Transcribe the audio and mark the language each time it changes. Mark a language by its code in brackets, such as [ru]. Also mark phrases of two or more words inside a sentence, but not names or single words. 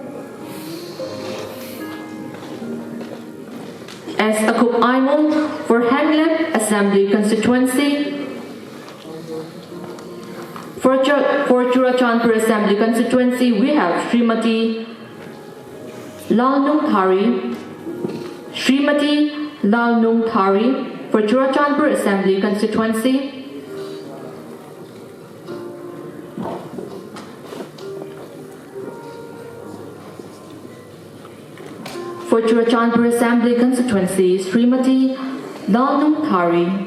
[en] As Akub Aimo for Hangleb Assembly Constituency. For Churachandpur Assembly Constituency, we have Srimati Lalnung Thari. Srimati Lalnung Thari for Churachandpur Assembly Constituency. For Churachandpur Assembly Constituency, Srimati Lalnung Thari.